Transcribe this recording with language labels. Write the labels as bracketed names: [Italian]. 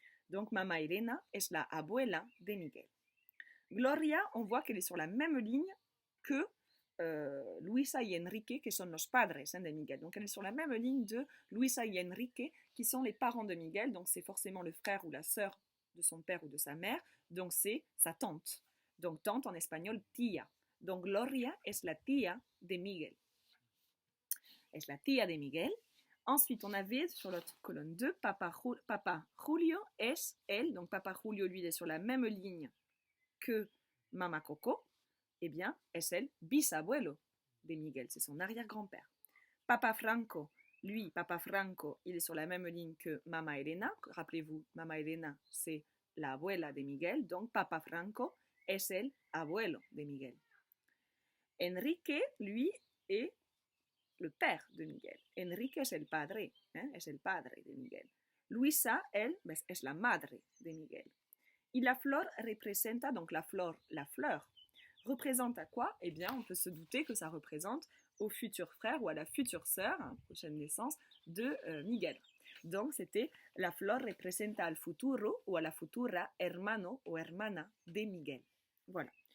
[French] Donc, [Spanish] Mama Elena es la abuela de Miguel. [French] Gloria, on voit qu'elle est sur la même ligne que Luisa y Enrique, qui sont [Spanish] los padres de Miguel. [French] Donc, elle est sur la même ligne de Luisa y Enrique, qui sont les parents de Miguel. Donc, c'est forcément le frère ou la sœur de son père ou de sa mère. Donc, c'est sa tante. Donc, tante en espagnol, tía. Donc, [Spanish] Gloria es la tía de Miguel. Es la tía de Miguel. [French] Ensuite, on avait sur l'autre colonne 2, Papa Julio es elle. Donc, Papa Julio, lui, il est sur la même ligne que Mama Coco. Eh bien, [Spanish] es el bisabuelo de Miguel. [French] C'est son arrière-grand-père. Papa Franco, lui, Papa Franco, il est sur la même ligne que Mama Elena. Rappelez-vous, Mama Elena, c'est la abuela de Miguel. Donc, [Spanish] Papa Franco es el abuelo de Miguel. [French] Enrique, lui, est le père de Miguel. [Spanish] Enrique es el padre, es el padre de Miguel. Luisa, [French] elle, [Spanish] es la madre de Miguel. Y la flor representa, [French] donc la fleur, représente à quoi? Eh bien, on peut se douter que ça représente au futur frère ou à la future sœur, prochaine naissance, de Miguel. Donc, c'était [Spanish] la flor representa al futuro [French] ou à [Spanish] la futura hermano o hermana de Miguel. [French] Voilà.